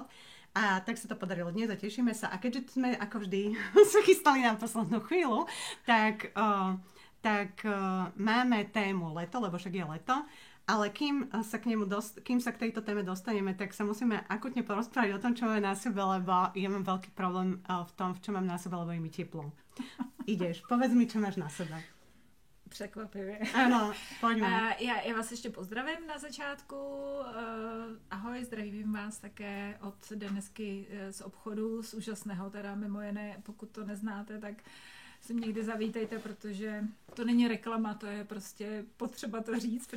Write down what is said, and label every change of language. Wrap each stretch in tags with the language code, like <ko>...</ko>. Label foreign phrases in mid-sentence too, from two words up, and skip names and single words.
<sk>A tak sa to podarilo dnes a tešíme sa. A keďže sme, ako vždy, sa chystali na poslednú chvíľu, tak máme tému leto, lebo však je leto. Ale kým sa k tejto téme dostaneme, tak sa musíme akutne porozprávať o tom, čo máme na sebe, lebo ja mám veľký problém v tom, čo mám na sebe, lebo je mi teplo. Ideš, povedz mi, čo máš na sebe.</sk> <cs>Překvapivě. Ano, pojďme. Já vás ještě pozdravím na začátku. Ahoj, zdravím vás také od Denisky z obchodu, z úžasného, teda mimo jiné, pokud to neznáte, tak si někdy zavítejte, protože to není reklama, to je prostě potřeba to říct, protože</cs>